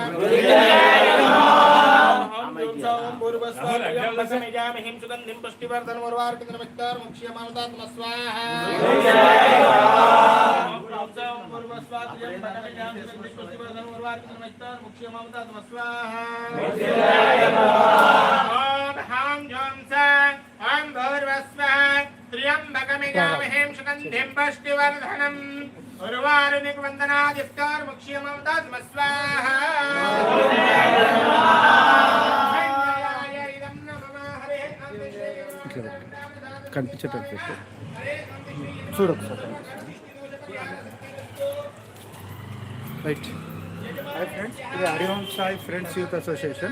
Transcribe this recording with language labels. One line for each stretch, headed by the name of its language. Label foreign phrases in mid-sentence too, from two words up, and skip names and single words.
Sanskrit: त्र्यंबकमिजामहे सुगन्धिं पुष्टिवर्धनमुर्वारुकमित्तारमुच्यमामृतात् स्वाहा त्र्यंबकमिजामहे सुगन्धिं पुष्टिवर्धनम् उर्वारुकमित्तारमुच्यमामृतात् स्वाहा
Telugu: కనిపించేటట్టు చూడొచ్చు రైట్.
English: hi friends,
Telugu: ఇది హరివంశ సాయి ఫ్రెండ్స్ యూత్ అసోసియేషన్.